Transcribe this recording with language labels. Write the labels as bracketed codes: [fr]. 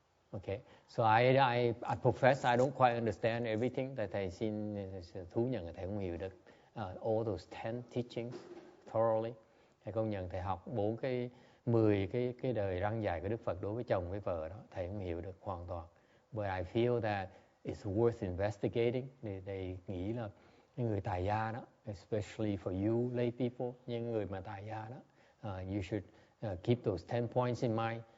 [en] Okay, so I profess I don't quite understand everything. [vi] Thầy xin thú nhận là thầy không hiểu được [en] all those 10 teachings thoroughly. [vi] Thầy công nhận thầy học 10 cái đời răn dạy của Đức Phật đối với chồng với vợ đó, thầy không hiểu được hoàn toàn. [en] But I feel that it's worth investigating. [vi] Thầy nghĩ là những người tài gia đó, [en] especially for you lay people, [vi] những người mà tài gia đó, [en] you should keep those 10 points in mind.